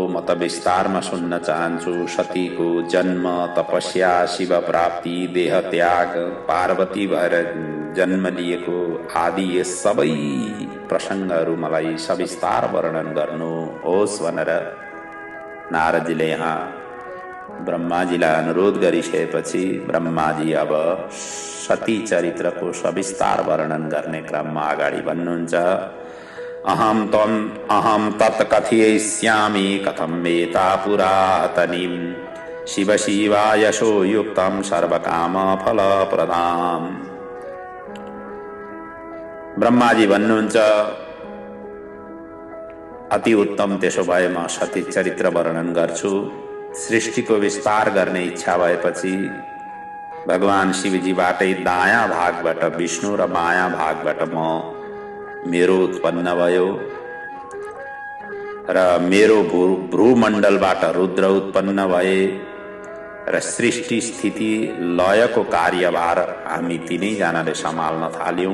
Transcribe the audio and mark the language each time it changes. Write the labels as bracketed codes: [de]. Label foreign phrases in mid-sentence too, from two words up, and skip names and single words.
[ne] म त विस्तारमा सुन्न चाहन्छु। सतीको जन्म, तपस्या, शिव प्राप्ति, देह त्याग, पार्वती भएर जन्म लिएको आदि यी सबै प्रसङ्गहरू मलाई सविस्तार वर्णन गर्नुहोस् भनेर नारदजीले यहाँ ब्रह्माजीलाई अनुरोध गरिसकेपछि ब्रह्माजी अब सती चरित्रको सविस्तार वर्णन गर्ने क्रममा अगाडि भन्नुहुन्छ। [sa] अहम तत् कथयिष्यामि कथं वेता पुरातनीं शिव शिवा यशो युक्तं सर्वकाम फलप्रदाम्। [ne] ब्रह्माजी भन्नुहुन्छ, अति उत्तम, त्यसो भए म सती चरित्र वर्णन गर्छु। सृष्टिको विस्तार गर्ने इच्छा भएपछि भगवान शिवजीबाटै दायाँ भागबाट विष्णु र बायाँ भागबाट मेरो उत्पन्न भयो र मेरो भ्रूमण्डलबाट रुद्र उत्पन्न भए र सृष्टि स्थिति लयको कार्यभार हामी तीनैजनाले सम्हाल्न थाल्यौं।